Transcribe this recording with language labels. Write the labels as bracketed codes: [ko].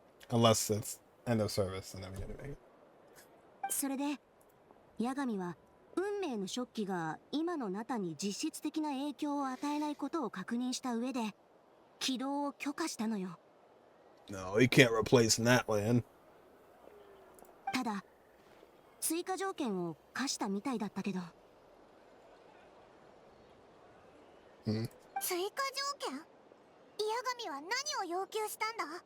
[en] Unless it's end of service, and then we gotta make it. [ja] それで、ヤガミは運命の食器が今のナタに実質的な影響を与えないことを確認した上で、起動を許可したのよ。 [en] No, he can't replace Natlan. [ja] ただ、追加条件を課したみたいだったけど。追加条件？ヤガミは何を要求したんだ？